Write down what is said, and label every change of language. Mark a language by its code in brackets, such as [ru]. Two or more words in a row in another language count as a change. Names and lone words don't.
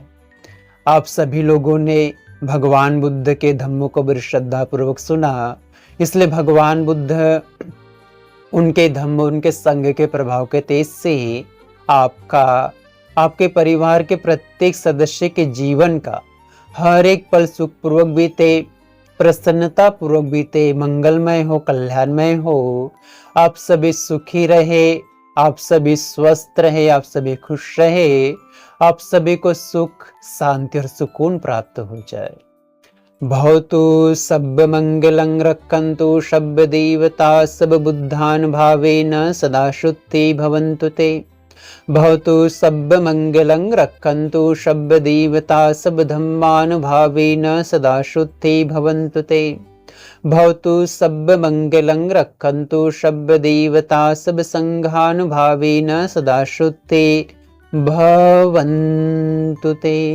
[hi] आप सभी लोगों ने भगवान बुद्ध के धम्मों को बड़ी श्रद्धा पूर्वक सुना, इसलिए भगवान बुद्ध उनके धम्म, उनके संग के प्रभाव के तेज से आपके परिवार के प्रत्येक सदस्य के जीवन का हर एक पल सुखपूर्वक बीते, प्रसन्नता पूर्वक बीते, मंगलमय हो, कल्याणमय हो। आप सभी सुखी रहे, आप सभी स्वस्थ रहे, आप सभी खुश रहे, आप सभी को सुख, शांति और सुकून प्राप्त हो जाए। [pi] भवतु सब मंगलं रक्षन्तु शब्द देवता सब बुद्धान भावेन सदा शुद्धि भवन्तु ते। भवतु सब मंगलं रक्षन्तु शब्द देवता सब धम्मान भावेन सदा शुद्धि भवन्तु ते। भवतु सब मंगलं रक्षन्तु शब्द देवता सब संघान भावेन सदा शुद्धि भवन्तु ते।